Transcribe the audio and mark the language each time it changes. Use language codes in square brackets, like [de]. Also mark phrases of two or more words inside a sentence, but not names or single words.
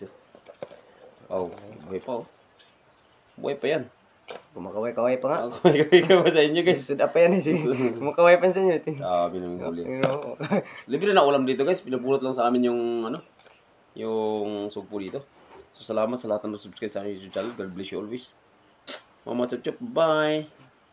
[tl] Oh. Wow, buhay pa oh. Buhay pa yan. Kumakaway-kaway pa nga. Kumay ka ba sa inyo guys? Suda pa yan eh. Kumakaway pa sa inyo. Dami namin huli. Libre na ulam dito guys. Pinapulot lang sa amin yung ano, yung sugpo dito. So salamat sa lahat ng subscribe sa aking [en] YouTube channel. God bless you always. Mama chup chup. Bye.